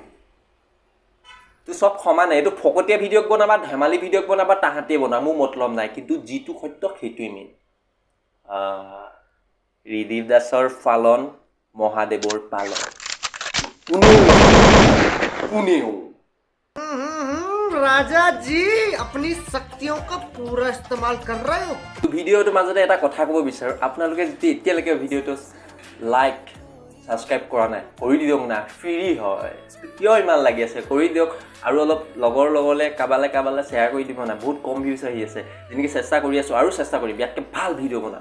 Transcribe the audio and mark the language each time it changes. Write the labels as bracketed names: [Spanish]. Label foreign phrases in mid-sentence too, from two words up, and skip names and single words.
[Assamese] তো চব সমানে, এইটো ফকতীয়া ভিডিঅ'ক বনাবা, ধেমালি ভিডিঅ'ক বনাবা, তাহাঁতিয়ে বনাবা, মোৰ মতলব নাই। কিন্তু যিটো সত্য সেইটোৱে মেইন। ৰিদীপ দাসৰ ফালন, মহাদেৱৰ পালন। কোনেও [Hindi] राजा जी अपनी शक्तियों का पूरा इस्तेमाल कर रहे हो। [Assamese] ভিডিঅ'টোৰ মাজতে এটা কথা ক'ব বিচাৰোঁ, আপোনালোকে যদি এতিয়ালৈকে ভিডিঅ'টো [English] like subscribe [Assamese] কৰা নাই, কৰি দিয়ক না, ফ্ৰী হয়। কিয় ইমান লাগি আছে? কৰি দিয়ক। আৰু অলপ লগৰলৈ কাৰোবালৈ শ্বেয়াৰ কৰি দিব না। বহুত কম ভিউজ আহি আছে, যেনেকৈ চেষ্টা কৰি আছোঁ, আৰু চেষ্টা কৰিম ইয়াতকৈ ভাল ভিডিঅ' বনাম।